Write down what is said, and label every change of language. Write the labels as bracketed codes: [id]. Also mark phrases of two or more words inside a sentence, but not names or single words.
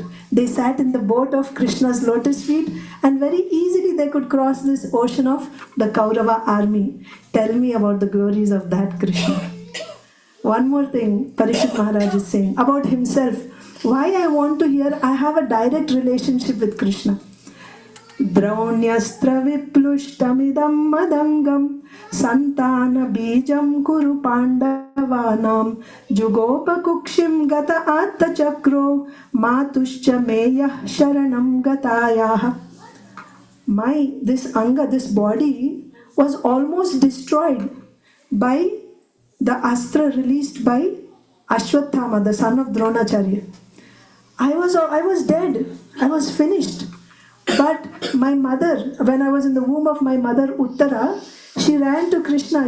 [en] They sat in the boat of Krishna's lotus feet, and very easily they could cross this ocean of the Kaurava army. Tell me about the glories of that Krishna. One more thing Parikshit Maharaj is saying about himself. Why I want to hear, I have a direct relationship with Krishna. [sa] Draunyaastra viplushtamidam madangam santana bijam kuru pandavanam jugopa kukshim gata atta chakro matuscha meyah sharanam gatayah. [en] This anga, this body was almost destroyed by the astra released by Ashwathama, the son of Dronacharya. I was dead. I was finished. But my mother, when I was in the womb of my mother Uttara, she ran to Krishna.